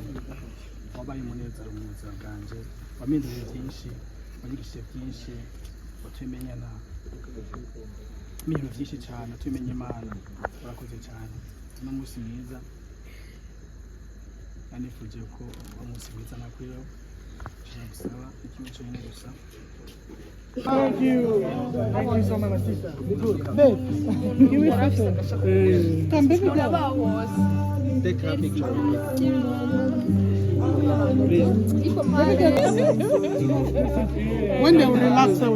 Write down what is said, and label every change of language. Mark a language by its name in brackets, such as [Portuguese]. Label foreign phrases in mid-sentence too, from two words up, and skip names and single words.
[Kinyarwanda] Wabaye umunezero mu buzima bwanje. Wamenye byinshi, wanyigishije byinshi, watumenyana. Ibintu byinshi cyane, tumenye Imana. Urakoze cyane. Umunsi mwiza. Anifuje ko umunsi mwiza nakwiyo. Gusaba ikintu cyo nyine gusa. [English] Thank you so much, my sister. Babe, give me a photo. Come, baby. Take a picture. When they will relax out.